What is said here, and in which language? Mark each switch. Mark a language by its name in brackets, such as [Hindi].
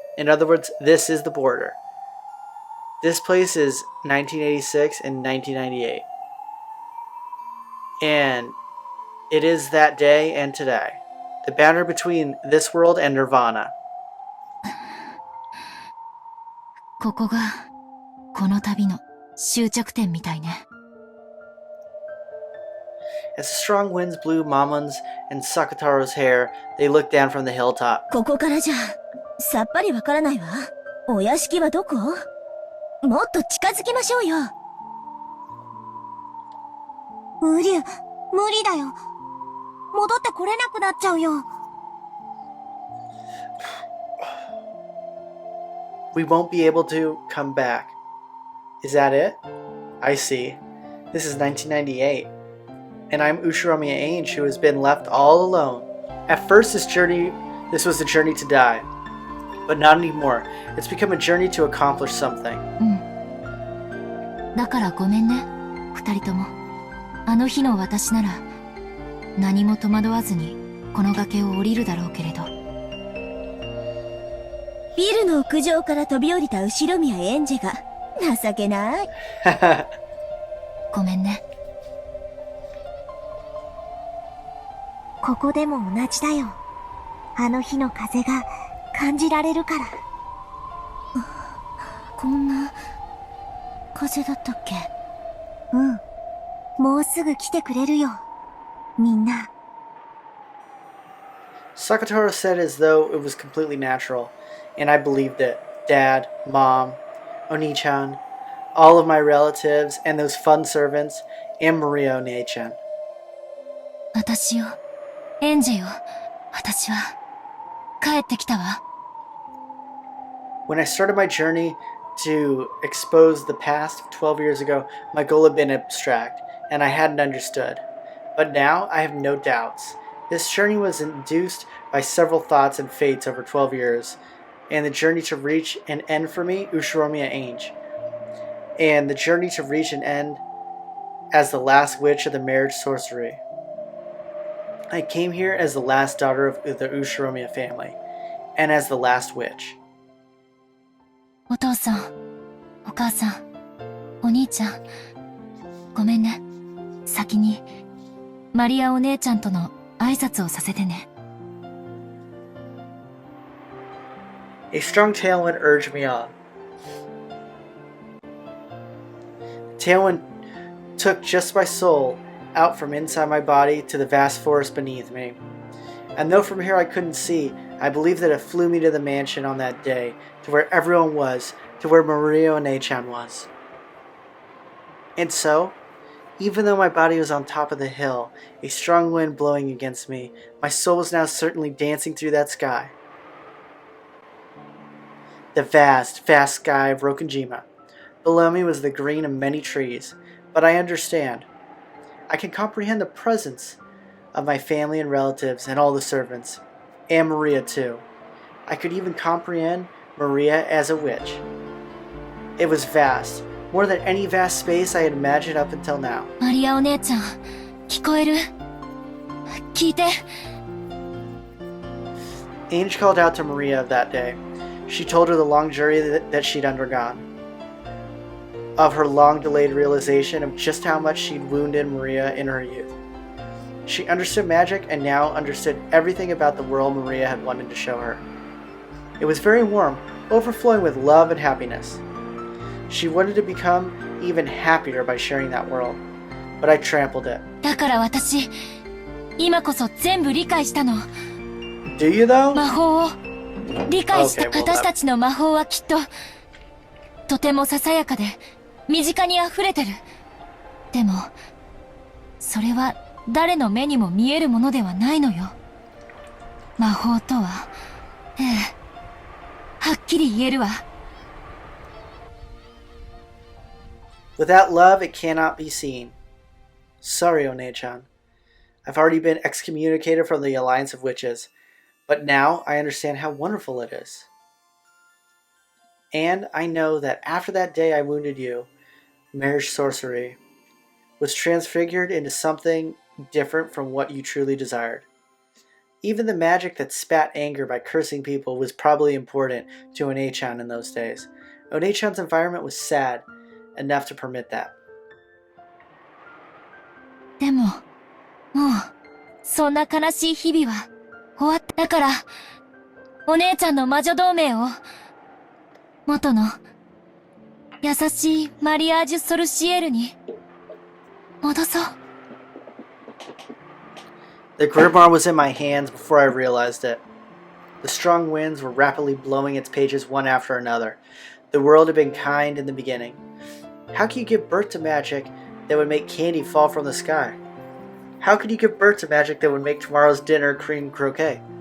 [English] In other words, this is the border. This place is 1986 and 1998. And it is that day and today. The boundary between this world and Nirvana. [Japanese] ここがこの旅の終着点みたいね。 [English] As the strong winds blew Mamon's and Sakataro's hair, they looked down from the hilltop. [Japanese] ここからじゃさっぱりわからないわ。お屋敷はどこ？もっと近づきましょうよ。無理だよ。戻ってこれなくなっちゃうよ。 [English] We won't be able to come back. Is that it? I see. This is 1998. And I'm Ushiromiya Ainge, who has been left all alone. At first, this was a journey to die. But not anymore. It's become a journey to accomplish something. [Japanese] だからごめんね、二人とも。あの日の私なら、何も戸惑わずにこの崖を降りるだろうけれど。ビルの屋上から飛び降りた後宮エンジェが情けない。ごめんね。ここでも同じだよ。あの日の風が感じられるから。こんな風だったっけ？うん。もうすぐ来てくれるよ。みんな。 [English] Sakataro said as though it was completely natural, and I believed it. Dad, Mom, Oni-chan, all of my relatives, and those fun servants, and Maria One-chan. [Japanese] 私よ。エンジェよ。私は帰ってきたわ。 [English] When I started my journey to expose the past 12 years ago, my goal had been abstract, and I hadn't understood. But now I have no doubts. This journey was induced by several thoughts and fates over 12 years, and the journey to reach an end for me, Ushiromiya Ainge, and the journey to reach an end as the last witch of the marriage sorcery. I came here as the last daughter of the Ushiromiya family, and as the last witch. [Japanese] お父さん、母さん、お兄ちゃん、ごめんね。先に、マリアお姉ちゃんとの挨拶をさせてね。 [English] A strong tailwind urged me on. Tailwind took just my soul out from inside my body to the vast forest beneath me. And though from here I couldn't see, I believe that it flew me to the mansion on that day, to where everyone was, to where Maria One-chan was. And so, even though my body was on top of the hill, a strong wind blowing against me, my soul was now certainly dancing through that sky. The vast, vast sky of Rokkenjima. Below me was the green of many trees, but I understand. I can comprehend the presence of my family and relatives and all the servants, and Maria too. I could even comprehend Maria as a witch. It was vast, more than any vast space I had imagined up until now. [Japanese] マリアお姉ちゃん、聞こえる？聞いて。 [English] Ange called out to Maria of that day. She told her the long journey that she'd undergone, of her long-delayed realization of just how much she'd wounded Maria in her youth. She understood magic and now understood everything about the world Maria had wanted to show her. It was very warm, overflowing with love and happiness. She wanted to become even happier by sharing that world, but I trampled it. [Japanese] だから私、今こそ全部理解したの。 [English] Do you though? [Japanese] 魔法を理解した。 [English] Okay, well, [Japanese] 私たちの魔法はきっと、とてもささやかで、身近に溢れてる。でも、それは誰の目にも見えるものではないのよ。魔法とは、ええ、はっきり言えるわ。 [English] Without love, it cannot be seen. Sorry, One-chan. I've already been excommunicated from the Alliance of Witches, but now I understand how wonderful it is. And I know that after that day I wounded you, marriage sorcery was transfigured into something different from what you truly desired. Even the magic that spat anger by cursing people was probably important to One-chan in those days. One-chan's environment was sad enough to permit that. [Japanese] でも、もう、そんな悲しい日々は終わった。だから、お姉ちゃんの魔女同盟を、元の、優しいマリアージュ・ソルシエルに、戻そう。 [English] The grimoire was in my hands before I realized it. The strong winds were rapidly blowing its pages one after another. The world had been kind in the beginning. How can you give birth to magic that would make candy fall from the sky? How could you give birth to magic that would make tomorrow's dinner cream croquet?